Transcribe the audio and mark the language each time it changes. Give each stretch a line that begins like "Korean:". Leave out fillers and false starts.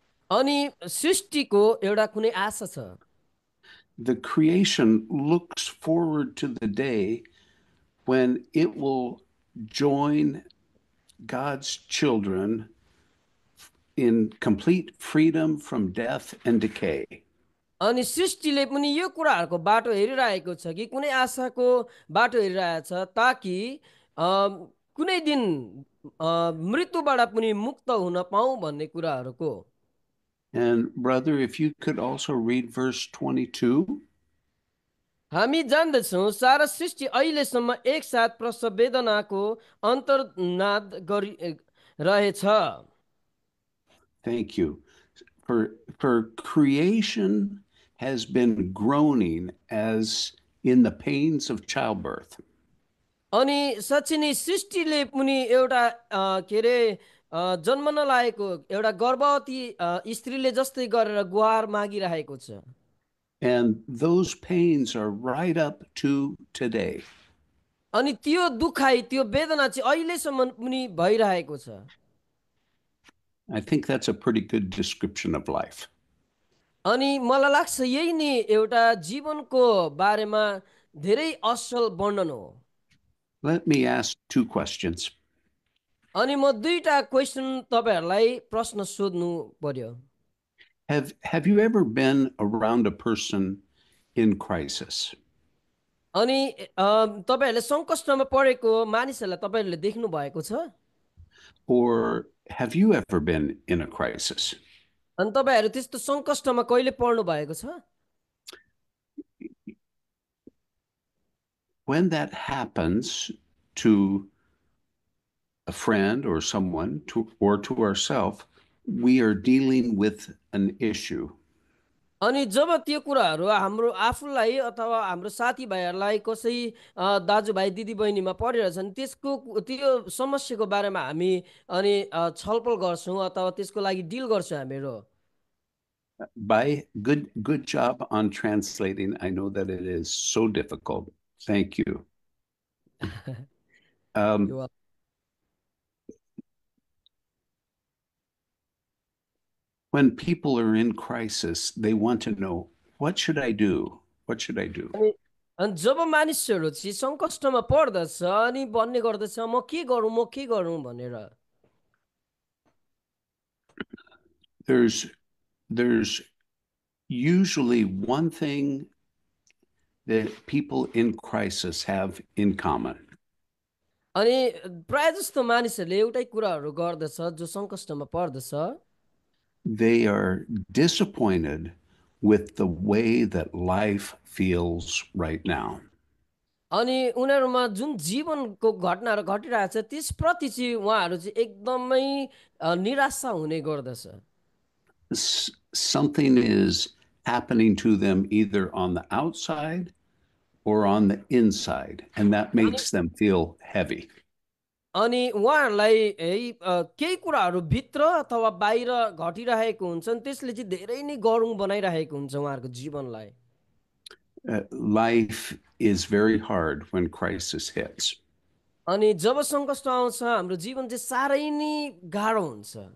Nepali: अनि सृष्टिको एउटा कुनै आशा छ।
English: The creation looks forward to the day when it will join God's children in complete freedom from death and decay.
Nepali: अनि सृष्टिले पनि यो कुराहरूको बाटो हेरिरहेको छ कि कुनै आशाको बाटो हेरिरहेछ ताकि कुनै दिन मृत्युबाट पनि मुक्त हुन पाऊँ भन्ने कुराहरूको।
English: And brother, if you could also read verse 22.
Nepali: हामी जान्दछौँ सारा सृष्टि अहिलेसम्म एकसाथ प्रसव वेदनाको अन्तर्नाद गरि रहेछ।
English: Thank you. For creation has been groaning as in the pains of childbirth.
Nepali: अनि साँच्चै नै सृष्टिले पनि एउटा के अरे जन्मन लागेको एउटा गर्भवती स्त्रीले जस्तै गरेर गुहार मागिरहेको छ।
English: And those pains are right up to today.
Nepali: अनि त्यो दुखाइ त्यो वेदना चाहिँ अहिलेसम्म पनि भइरहेको छ।
English: I think that's a pretty good description of life.
Nepali: अनि मलाई लाग्छ यही नै एउटा जीवनको बारेमा धेरै असल वर्णन हो।
English: Let me ask two questions.
Nepali: अनि म दुईटा क्वेसन तपाईहरुलाई प्रश्न सोध्नु पर्यो।
English: Have you ever been around a person in crisis?
Nepali: अनि तपाईहरुले संकष्टमा परेको मानिसहरुलाई तपाईहरुले देख्नु भएको छ?
English: Or have you ever been in a crisis?
Nepali: अनि तपाईहरु त्यस्तो संकष्टमा कहिले पर्नु भएको छ?
English: When that happens to a friend or someone or to ourselves, we are dealing with an issue.
Nepali: अनि जब त्यो कुराहरु हाम्रो आफुलाई अथवा हाम्रो साथीभाइहरुलाई कसै दाजुभाइ दिदीबहिनीमा परिरहेछन् त्यसको त्यो समस्याको बारेमा हामी अनि छलफल गर्छौं अथवा त्यसको लागि डिल गर्छौं हामीहरु।
English: By good job on translating. I know that it is so difficult. Thank you. When people are in crisis, they want to know, what should I do? What should I do?
Nepali: अनि जब मानिसहरु चाहिँ संकष्टमा पर्दछ अनि भन्ने गर्दछ म के गरौँ भनेर।
English: There's usually one thing that people in crisis have in common.
Nepali: अनि प्राय जस्तो मानिसहरुले एउटै कुराहरु गर्दछ जो संकष्टमा पर्दछ।
English: They are disappointed with the way that life feels right now.
Nepali: अनि उनीहरुमा जुन जीवनको घटनाहरु घटिरहेछ त्यसप्रति चाहिँ उहाँहरु चाहिँ एकदमै निराशा हुने गर्दछ।
English: Something is happening to them either on the outside or on the inside, and that makes them feel heavy.
Nepali: अनि उहाँहरुलाई केही कुराहरु भित्र अथवा बाहिर घटिरहेको हुन्छन् त्यसले चाहिँ धेरै नै गह्रुङ बनाइरहेको हुन्छ उहाँहरुको जीवनलाई।
English: Life is very hard when crisis hits.
Nepali: अनि जब संकष्ट आउँछ हाम्रो जीवन चाहिँ सारै नै गाह्रो हुन्छ।